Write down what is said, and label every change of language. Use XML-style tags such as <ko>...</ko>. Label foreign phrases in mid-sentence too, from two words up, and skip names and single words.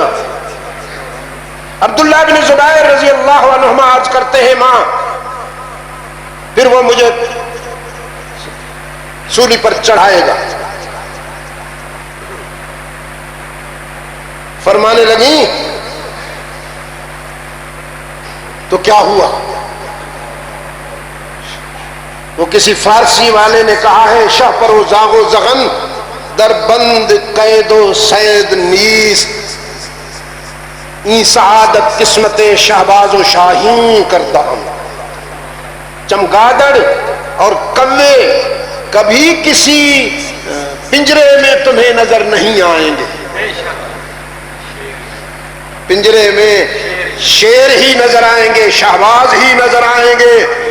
<ur>عبداللہ بن زبیر رضی اللہ عنہما عرض کرتے ہیں ماں، پھر وہ مجھے سولی پر چڑھائے گا۔ فرمانے لگی تو کیا ہوا؟ وہ کسی فارسی والے نے کہا ہے</ur> <fa>شاہ پر و زاغ و زغن در بند قید و سید نیست، این سعادت قسمت شہباز و شاہین کردہ ہم۔</fa> <ur>چمگادڑ اور کوے کبھی کسی پنجرے میں تمہیں نظر نہیں آئیں گے، پنجرے میں شیر ہی نظر آئیں گے، شہباز ہی نظر آئیں گے۔</ur>